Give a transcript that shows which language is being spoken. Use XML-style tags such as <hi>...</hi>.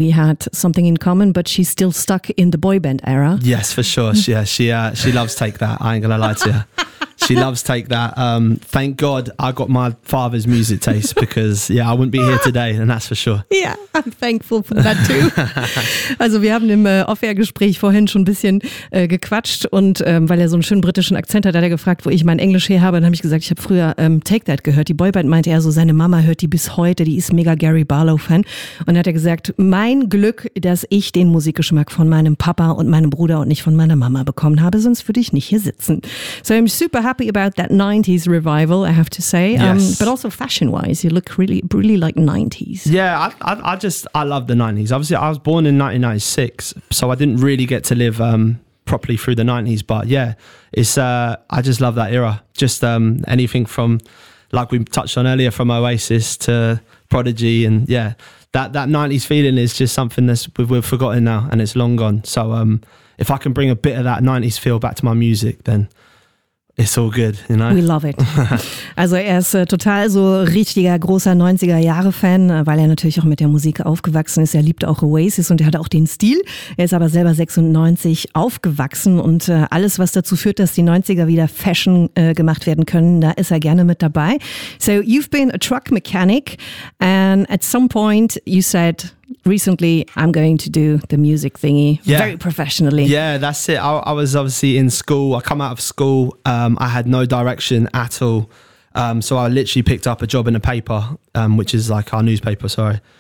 <en>We had something in common, but she's still stuck in the boy band era. Yes, for sure. Yeah, she loves Take That. I ain't gonna lie to you. She loves Take That. Thank God I got my father's music taste because, yeah, I wouldn't be here today, and that's for sure. Yeah, I'm thankful for that too.</en> <de>Also wir haben im Off-Air-Gespräch vorhin schon ein bisschen gequatscht und weil er so einen schönen britischen Akzent hat, hat er gefragt, wo ich mein Englisch her habe. Dann habe ich gesagt, ich habe früher Take That gehört. Die Boyband meinte er so, seine Mama hört die bis heute, die ist mega Gary Barlow-Fan. Und dann hat er gesagt, mein Glück, dass ich den Musikgeschmack von meinem Papa und meinem Bruder und nicht von meiner Mama bekommen habe, sonst würde ich nicht hier sitzen.</de> <en>So I'm super happy about that 90s revival, I have to say. Yes. But also fashion-wise, you look really, really like 90s. Yeah, I love the 90s. Obviously, I was born in 1996, so I didn't really get to live properly through the 90s. But yeah, I just love that era. Just anything from, like we touched on earlier, from Oasis to Prodigy. And yeah, that 90s feeling is just something that we've forgotten now, and it's long gone. So if I can bring a bit of that 90s feel back to my music, then it's all good, you know? We love it.</en> <de>Also er ist total so richtiger, großer 90er-Jahre-Fan, weil er natürlich auch mit der Musik aufgewachsen ist. Er liebt auch Oasis und er hat auch den Stil. Er ist aber selber 96 aufgewachsen und alles, was dazu führt, dass die 90er wieder Fashion gemacht werden können, da ist er gerne mit dabei.</de> <en>So you've been a truck mechanic and at some point you said, recently I'm going to do the music thingy. Yeah. Very professionally. Yeah, that's it. I was obviously in school. I come out of school. I had no direction at all. So I literally picked up a job in a paper, which is like our newspaper, sorry.</en>